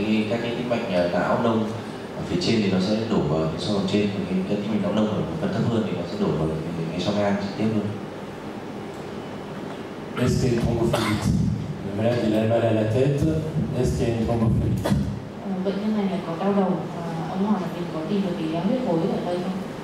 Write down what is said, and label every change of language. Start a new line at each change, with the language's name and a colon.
Vietnamese: Các cái tĩnh mạch não nông ở phía trên thì nó sẽ đổ vào cái xoang hàm trên, còn cái tĩnh mạch não nông ở phần thấp hơn thì nó sẽ đổ vào cái xoang ngang trực tiếp hơn.
French: Est-ce qu'il y a une thrombophlébite? Le malade il a mal à la tête, est-ce qu'il y a une thrombophlébite?
Vietnamese: Bệnh nhân này có đau đầu, ông hỏi là mình có tìm được cái huyết khối ở đây không?